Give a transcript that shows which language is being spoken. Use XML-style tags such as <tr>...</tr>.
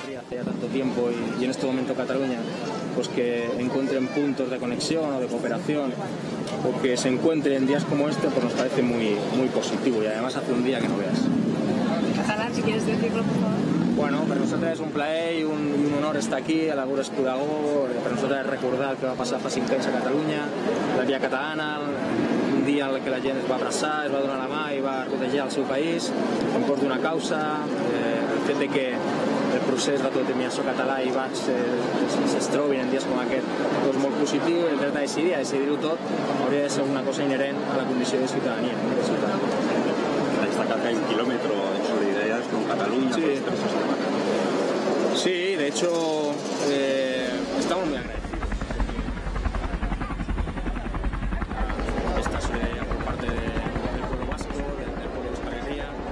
<es>Ya tanto tiempo y en este momento Cataluña, pues que encuentren puntos de conexión o de cooperación o que se encuentren en días como este, pues nos parece muy positivo y además hace un día que no veas. Catalán, si quieres decirlo, por favor.</es> <ca>Bueno, per nosaltres és un plaer i un honor estar aquí a la Gura Escudagó. Per nosaltres és recordar el que va passar fa 5 anys a Catalunya, la via catalana, un dia en què la gent es va abraçar, es va donar la mà i va protegir el seu país en cos d'una causa. El fet de que el procés d'autodeterminació català i basc es trobin en dies com aquest és molt positiu. El dret a decidir-ho tot, hauria de ser una cosa inherent a la condició de ciutadania.</ca> <es>Destacar que hay un kilómetro de solidaridad con Cataluña. Sí, sí, de hecho estamos muy agradecidos. Esta solidaridad por parte del pueblo vasco, del pueblo de Euskal Herria.</es>